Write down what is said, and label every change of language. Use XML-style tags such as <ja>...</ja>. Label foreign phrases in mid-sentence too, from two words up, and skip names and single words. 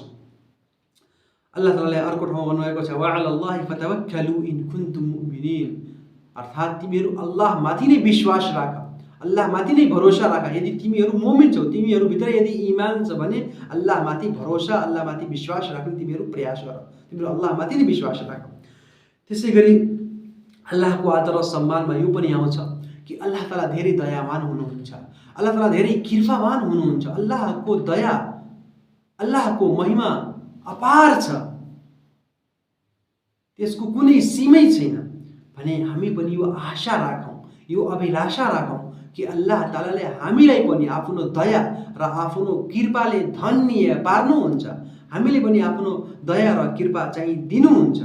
<ne>अल्लाह तालाले अर्को ठाउँमा भन्नुभएको छ</ne> <ar>وعلى الله فتوكلوا إن كنتم مؤمنين,</ar> <ne>अर्थात् तिमीहरू अल्लाहमाथि नै विश्वास राख, अल्लाहमाथि नै भरोसा राख। यदि तिमीहरू मुमिन छौ, तिमीहरूभित्र यदि इमान छ भने अल्लाहमाथि भरोसा, अल्लाहमाथि विश्वास राख्ने तिमीहरू प्रयास गर, तिमीहरू अल्लाहमाथि नै विश्वास राख। त्यसै गरी अल्लाहको आदर र सम्मानमा यो पनि आउँछ कि अल्लाह ताला धेरै दयावान हुनुहुन्छ, अल्लाह ताला धेरै कृपावान हुनुहुन्छ। अल्लाहको दया, अल्लाहको महिमा अपार छ, त्यसको कुनै सीमै छैन। भने हामी पनि यो आशा राखौँ, यो अभिलाषा राखौँ कि अल्लाह तालाले हामीलाई पनि आफ्नो दया र आफ्नो कृपाले धन्य पार्नुहुन्छ, हामीले पनि आफ्नो दया र कृपा चाहिँ दिनुहुन्छ।</ne>